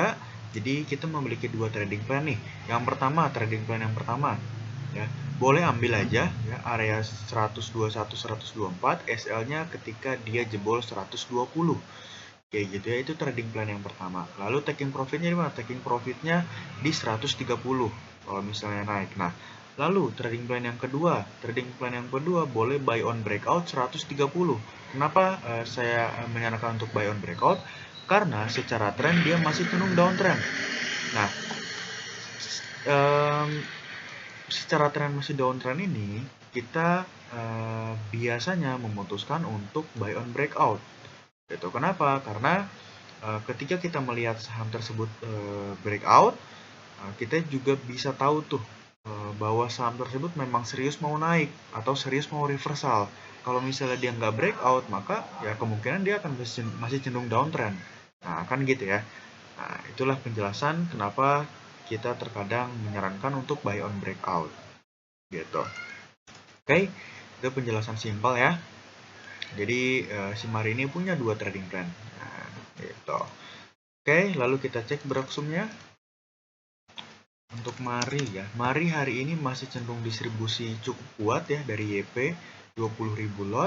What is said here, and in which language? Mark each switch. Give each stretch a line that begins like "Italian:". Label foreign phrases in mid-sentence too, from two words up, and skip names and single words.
Indonesian: Jadi kita memiliki dua
English: trading plan
Indonesian: nih. Yang pertama,
English: trading plan
Indonesian: yang pertama ya, boleh ambil aja ya, area 121 124, SL-nya ketika dia jebol 120. Kayak gitu ya, itu
English: trading plan
Indonesian: yang pertama. Lalu
English: taking profitnya
Indonesian: di mana?
English: Taking profitnya
Indonesian: di 130 kalau misalnya naik. Nah, lalu
English: trading plan
Indonesian: yang kedua boleh
English: buy on breakout
Indonesian: 130. Kenapa saya menyarankan untuk
English: buy on breakout?
Indonesian: Karena secara tren dia masih cenderung downtrend. Nah, secara tren masih downtrend ini, kita biasanya memutuskan untuk
English: buy on breakout.
Indonesian: Gitu. Kenapa? Karena ketika kita melihat saham tersebut breakout, kita juga bisa tahu tuh bahwa saham tersebut memang serius mau naik atau serius mau reversal. Kalau misalnya dia nggak breakout, maka ya kemungkinan dia akan masih cenderung downtrend. Nah, kan gitu ya. Nah, itulah penjelasan kenapa kita terkadang menyarankan untuk
English: buy on breakout.
Indonesian: Gitu. Oke, itu penjelasan simpel ya. Jadi si Mari ini punya dua
English: trading plan.
Indonesian: Nah, gitu. Oke, lalu kita cek breaksumnya. Untuk Mari ya, Mari hari ini masih cenderung distribusi cukup kuat ya dari YP 20.000 lot.